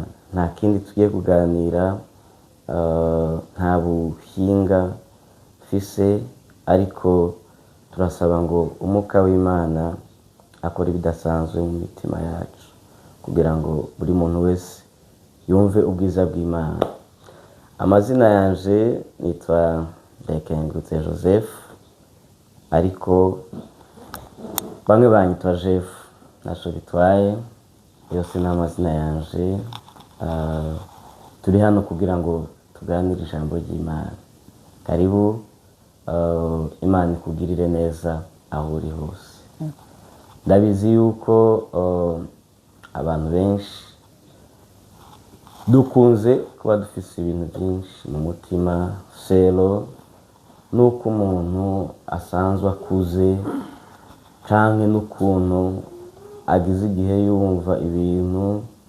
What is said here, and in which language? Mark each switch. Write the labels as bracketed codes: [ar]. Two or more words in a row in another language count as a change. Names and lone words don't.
[rn] Nta kindi tugiye kuganira, nta buhinga fise, ariko turasaba ngo umwuka w'Imana akora ibidasanzwe mu mitima yacu kugira ngo buri muntu wese yumve ubwiza bw'Imana. Amazina yanje nitwa Ndayikengurutse Joseph, ariko bamwe banyitwa Jeff, naco bitwaye, yose ni amazina yanje. Turi hano kugira ngo tuganire ijambo ry'Imana. Karibu, Imana ikugirire neza aho uri hose. Ndabizi yuko abantu benshi dukunze kuba dufise ibintu byinshi mu mutima, selo nuko umuntu asanzwe akuze canke n'ukuntu agize igihe yumva ibintu.